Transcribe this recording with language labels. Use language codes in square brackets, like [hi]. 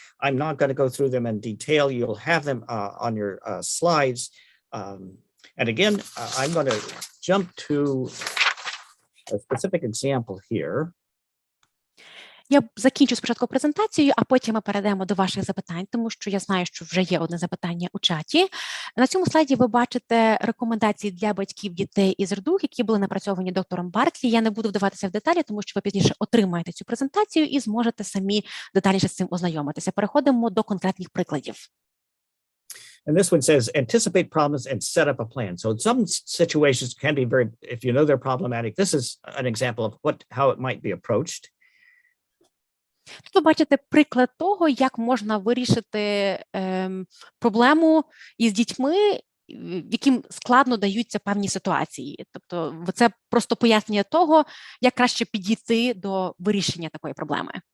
[en] I'm not going to go through them in detail. You'll have them on your slides. And again, I'm going to jump to a specific example here. [uk] Я закінчу спочатку презентацію, а потім ми перейдемо до ваших запитань, тому що я знаю, що вже є одне запитання у чаті. На цьому слайді ви бачите рекомендації для батьків дітей із РДУ, які були напрацьовані доктором Барклі. Я не буду вдаватися в деталі, тому що ви пізніше отримаєте цю презентацію і зможете самі детальніше з цим ознайомитися. Переходимо до конкретних прикладів. [en] And this one says, anticipate problems and set up a plan. So some situations can be very, if you know they're problematic, this is an example of how it might be approached. [uk] Тут ви бачите приклад того, як можна вирішити проблему із дітьми, яким складно даються певні ситуації. Тобто це просто пояснення того, як краще підійти до вирішення такої проблеми.